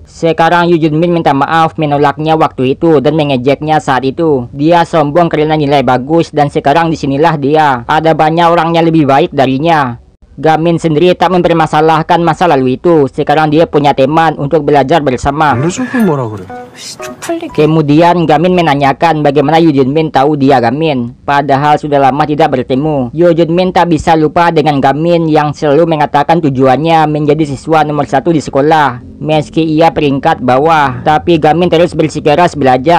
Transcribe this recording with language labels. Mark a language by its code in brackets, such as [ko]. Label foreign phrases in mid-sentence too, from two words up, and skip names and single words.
[id] Sekarang Yoo Jun Min minta maaf menolaknya waktu itu dan mengejeknya saat itu. Dia sombong karena nilai bagus dan sekarang disinilah dia. Ada banyak orang yang lebih baik darinya. Gamin sendiri tak mempermasalahkan masa lalu itu. Sekarang dia punya teman untuk belajar bersama. [ko] 알려주고 뭐라 그래. [id] Kemudian Gamin menanyakan bagaimana Yoo Jun-min tahu dia Gamin, padahal sudah lama tidak bertemu. Yoo Jun-min tak bisa lupa dengan Gamin yang selalu mengatakan tujuannya menjadi siswa nomor 1 di sekolah. Meski ia peringkat bawah, tapi Gamin terus bersikeras belajar.